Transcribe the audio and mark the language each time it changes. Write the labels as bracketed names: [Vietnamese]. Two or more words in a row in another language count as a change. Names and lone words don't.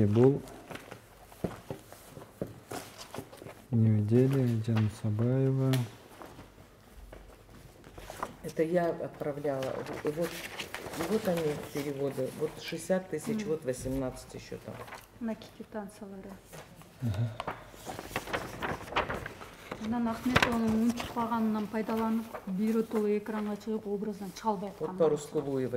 [Kyrgyz] Бул Нью-Дели, Айджан Мусабаева. [Russian] Это я отправляла. И вот они переводы. Вот 60 000, вот 18 еще там. [Kyrgyz] На квитанциялары. Анан Ахметованын унчукпаганынан пайдаланып, биротолу экранга чыгып образдан чалбай аткан. [Russian] Вот по Рускулуевой.